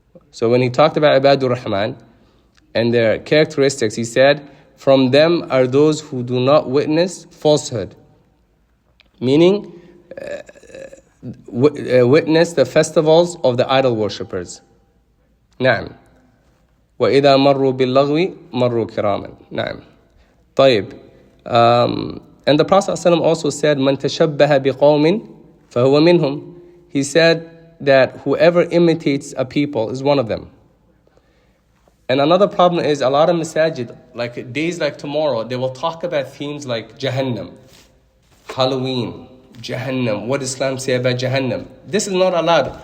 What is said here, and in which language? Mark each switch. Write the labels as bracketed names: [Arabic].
[English] So when he talked about Ibadur Rahman and their characteristics, he said, From them are those who do not witness falsehood, meaning witness the festivals of the idol worshippers. [Arabic] نعم. وإذا مروا باللغو مروا كراما. نعم. طيب. [English] And the Prophet ﷺ also said, [Arabic] "Man tashabbaha biqawmin fahuwa minhum." [English] He said that whoever imitates a people is one of them. And another problem is a lot of masajid, like days like tomorrow, they will talk about themes like Jahannam, Halloween, Jahannam, what Islam say about Jahannam. This is not allowed.